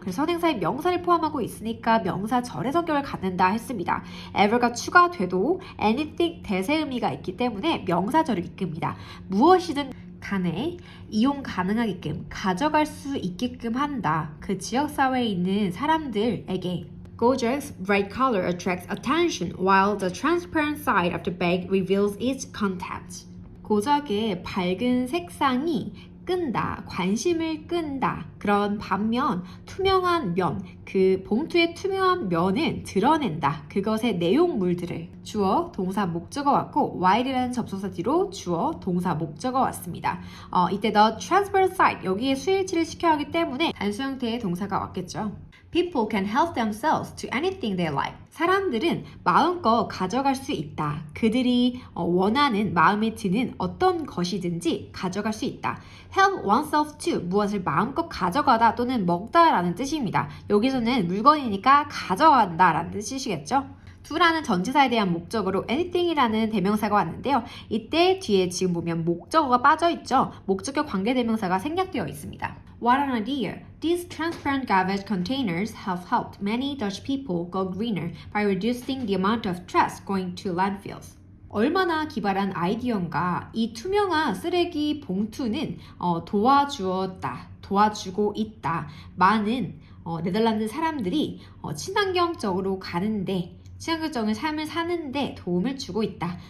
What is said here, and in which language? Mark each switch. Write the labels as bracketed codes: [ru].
[ko] 그래서 선행사에 명사를 포함하고 있으니까 명사절의 성격을 갖는다 했습니다. ever가 추가돼도 anything 대세 의미가 있기 때문에 명사절을 이끕니다. 무엇이든 간에 이용 가능하게끔 가져갈 수 있게끔 한다. 그 지역사회에 있는 사람들에게. [en] Gojak's bright color attracts attention while the transparent side of the bag reveals its contents. [ko] 고작의 밝은 색상이 끈다, 관심을 끈다. 그런 반면 투명한 면, 그 봉투의 투명한 면은 드러낸다. 그것의 내용물들을. 주어, 동사, 목적어 왔고 while이라는 접속사 뒤로 주어, 동사, 목적어 왔습니다. 이때 [en] the transparent side, [ko] 여기에 수일치를 시켜야 하기 때문에 단수 형태의 동사가 왔겠죠. [en] People can help themselves to anything they like. [ko] 사람들은 마음껏 가져갈 수 있다. 그들이 원하는 마음에 드는 어떤 것이든지 가져갈 수 있다. [en] Help oneself to [ko] 무엇을 마음껏 가져가다 또는 먹다라는 뜻입니다. 여기서는 물건이니까 가져간다라는 뜻이시겠죠? to라는 전치사에 대한 목적어로 anything이라는 대명사가 왔는데요. 이때 뒤에 지금 보면 목적어가 빠져있죠. 목적격 관계대명사가 생략되어 있습니다. [en] What an idea! These transparent garbage containers have helped many Dutch people go greener by reducing the amount of trash going to landfills. [ko] 얼마나 기발한 아이디어인가. 이 투명한 쓰레기 봉투는 도와주었다. 도와주고 있다. 많은 네덜란드 사람들이 친환경적으로 가는데 친환경적인 삶을 사는데 도움을 주고 있다.